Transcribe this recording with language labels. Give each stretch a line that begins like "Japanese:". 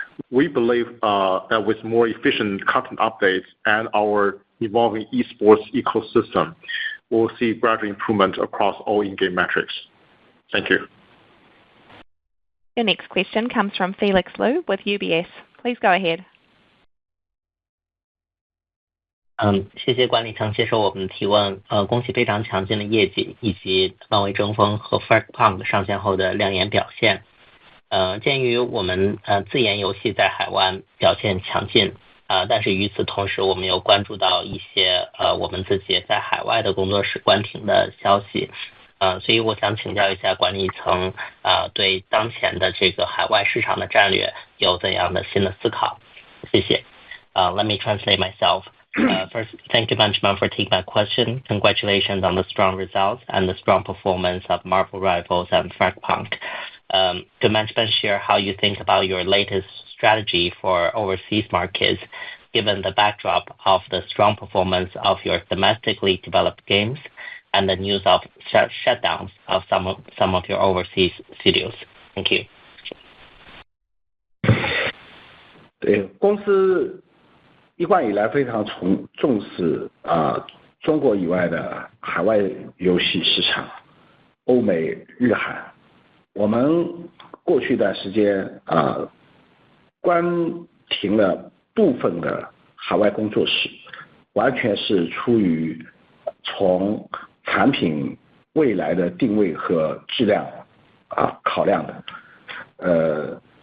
English: We believe that with more efficient content updates and our evolving esports ecosystem, we'll see gradual improvement across all in-game metrics. Thank you. Your next question comes from Felix Liu with UBS. Please go ahead.
Chinese: 谢谢管理层接受我们的提问。恭喜非常强劲的业绩，以及漫威争锋和 Frostpunk 上线后的亮眼表现。鉴于我们自研游戏在海外表现强劲，但是与此同时，我们有关注到一些我们自己在海外的工作室关停的消息。所以我想请教一下管理层，对当前的这个海外市场的战略有怎样的新的思考？谢谢。
English: Let me translate myself. First, thank you management for taking my question. Congratulations on the strong results and the strong performance of Marvel Rivals and Frostpunk. Could management share how you think about your latest strategy for overseas markets, given the backdrop of the strong performance of your domestically developed games and the news of shutdowns of some of your overseas studios? Thank you.
Chinese: 对，公司一贯以来非常重视中国以外的海外游戏市场，欧美、日韩。我们过去一段时间关停了部分的海外工作室，完全是出于从产品未来的定位和质量考量的。